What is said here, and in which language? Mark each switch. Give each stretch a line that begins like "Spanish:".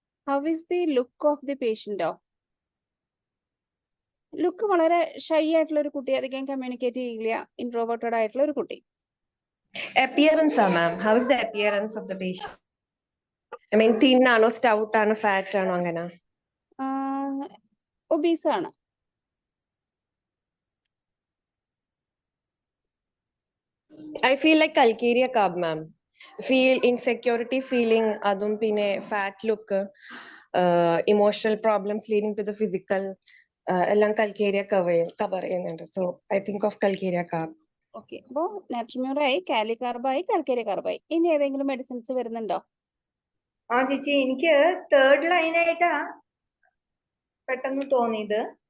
English: How is the look of the പേഷ്യന്റോ?
Malayalam: Look വളരെ shy ആയിട്ടുള്ള ഒരു കുട്ടി, അധികം കമ്മ്യൂണിക്കേറ്റ് ചെയ്യില്ല, ഇൻട്രോവേർട്ടഡ് ആയിട്ടുള്ള ഒരു കുട്ടി.
English: Appearance, ma'am. How is the appearance of the patient? I mean, thin
Malayalam: ആണോ,
English: stout ആണോ, fat
Malayalam: ആണോ അങ്ങനെ? ഒബീസ് ആണ്.
English: I feel like calcarea carb, ma'am. Feel insecurity feeling,
Malayalam: അതും പിന്നെ
English: fat look, emotional problems leading to the physical,
Malayalam: എല്ലാം
English: calcarea cover
Malayalam: ചെയ്യുന്നുണ്ട്.
English: So I think of calcarea carb.
Malayalam: Okay. അപ്പോ നാട്രിമ്യൂറായി, കാലി കാർബായി, കാൽക്കേരിയ കാർബായി. ഇനി ഏതെങ്കിലും മെഡിസിൻസ് വരുന്നുണ്ടോ? ആ ചേച്ചി, എനിക്ക് തേർഡ് ലൈനായിട്ടാ പെട്ടെന്ന് തോന്നിയത്.